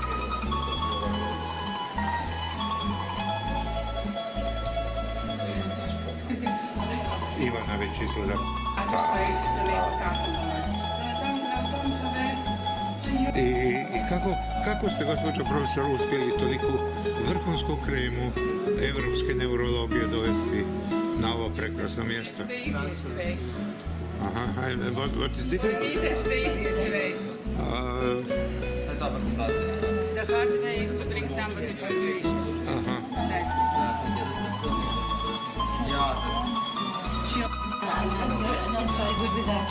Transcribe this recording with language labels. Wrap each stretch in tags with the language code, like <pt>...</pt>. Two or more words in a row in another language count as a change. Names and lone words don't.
<bs>Ivana već izgleda... I kako ste, gospođo profesor, uspjeli toliku vrhunsku kremu evropske neurologije dovesti na ovo prekrasno mjesto?</bs> <en>It's the easiest way. What is difficult? For me, that's the easiest way. The hard way is to bring somebody to a patient. That's not very good with that.</en>